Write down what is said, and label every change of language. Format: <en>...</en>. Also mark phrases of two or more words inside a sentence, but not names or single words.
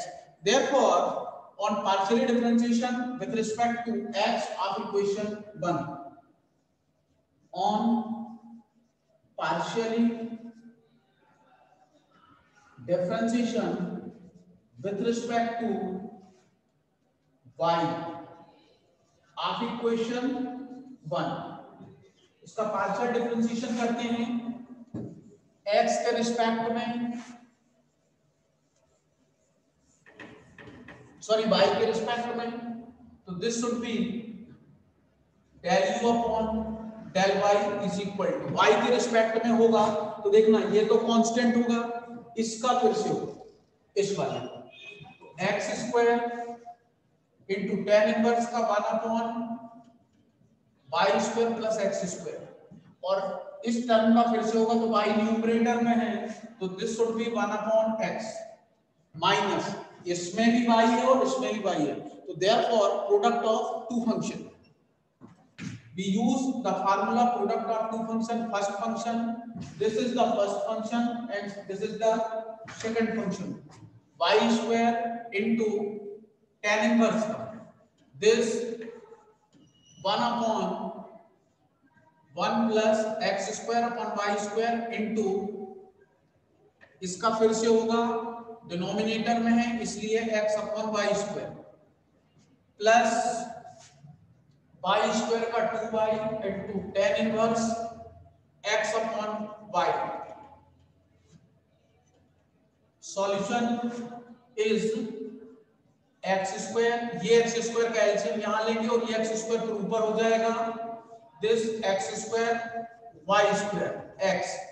<en>Therefore, on partially differentiation with respect to x of equation 1, on partially differentiation with respect to y of equation 1,</en> <hi>इसका</hi> <en>partial differentiation</en> <hi>करते हैं x के रिस्पेक्ट में,</hi> <en>सॉरी y</en> <hi>के रिस्पेक्ट में, तो</hi> <en>this should be del u upon del y is equal to y</en> <hi>के रिस्पेक्ट में होगा तो देखना ये तो कांस्टेंट होगा, इसका फिर से होगा इस वाले</hi> <en>x square into tan inverse</en> <hi>का</hi> <en>1 upon y square plus x square,</en> <hi>और इस टर्म का फिर से होगा तो y न्यूमरेटर में है तो</hi> <en>this should be 1 upon x minus</en> <hi>इसमें भी y है और इसमें भी y है, तो</hi> <en>therefore product of two function, we use the formula product of two function. First function, this is the first function and this is the second function, y square into tan inverse, this 1 upon 1 plus x square upon y square into,</en> <hi>इसका फिर से होगा डिनोमिनेटर में है इसलिए</hi> <en>x upon y square plus y square</en> <hi>का</hi> <en>2y into tan inverse x upon y. solution is x square,</en> <hi>ये</hi> <en>x square</en> <hi>का एलसीएम यहां लेंगे और ये</hi> <en>x square</en> <hi>फिर ऊपर हो जाएगा,</hi> <en>this x square y square x</en>